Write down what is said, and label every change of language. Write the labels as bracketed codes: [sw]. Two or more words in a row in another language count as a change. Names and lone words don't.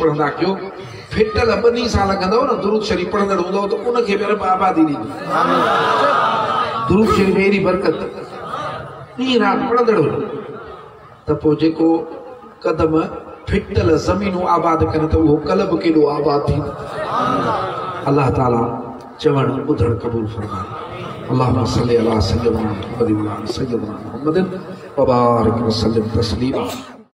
[sd] पढ़ंदा कयो फिटल 2 साल लॻंदव न दुरूद शरीफ़ पढ़ंदड़ हूंदव त उनखे बि रब आबादी ॾींदो दुरूद शरीफ़ में एॾी बरकत ॾींहुं राति पढ़ंदड़ हो त पोइ जेको कदम फिटल ज़मीनूं आबाद कनि त उहो कल्ब केॾो आबाद थींदो अल्लाह ताला चवण ॿुधण क़बूल फरमाए [ar] اللهم صل على سيدنا محمد وعلى سيدنا محمد وبارك وسلم تسليما.